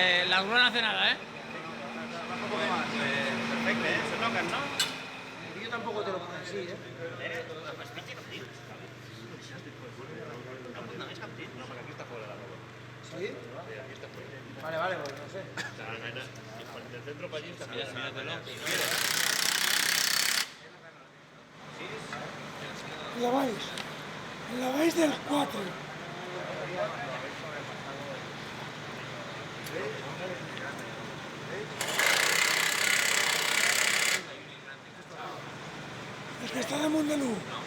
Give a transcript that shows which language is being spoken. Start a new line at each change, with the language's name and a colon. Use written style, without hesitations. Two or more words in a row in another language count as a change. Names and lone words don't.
Spanish: La grúa no hace nada, ¿eh? Baja un poco más.
Catalan: Perfecte, se toquen, no?
Spanish: Yo tampoco te lo pongo así, ¿eh?
Catalan: No, perquè aquí està fora la roba.
Spanish: ¿Sí?
Catalan: Sí, aquí està fora.
Spanish: Vale, vale, pues no sé. Del centro para allí está fora. Míratelo. La vais del 4.
Catalan: El que está damunt de l'1.